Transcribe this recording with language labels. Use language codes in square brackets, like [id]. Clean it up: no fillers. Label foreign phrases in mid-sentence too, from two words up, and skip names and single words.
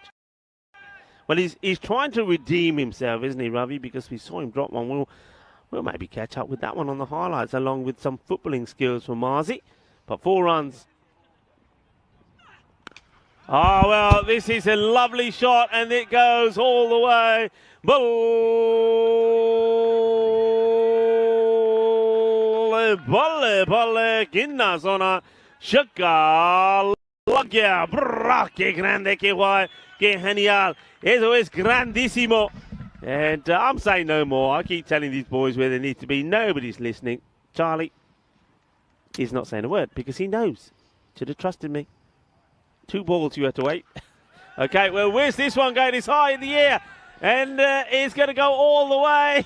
[en] Well, he's trying to redeem himself, isn't he, Ravi? Because we saw him drop one. We'll maybe catch up with that one on the highlights, along with some footballing skills from Marzi. But 4 runs. Oh, well, this is a lovely shot, and it goes all the way. Bolle, ginna zona, shaka, lagya, brrra, [es] que grande, que guay, que genial. Eso es grandísimo. [en] And I'm saying no more. I keep telling these boys where they need to be. Nobody's listening. Charlie is not saying a word because he knows. Should have trusted me. 2 balls you have to wait. Okay, well, where's this one going? It's high in the air. And it's going to go all the way.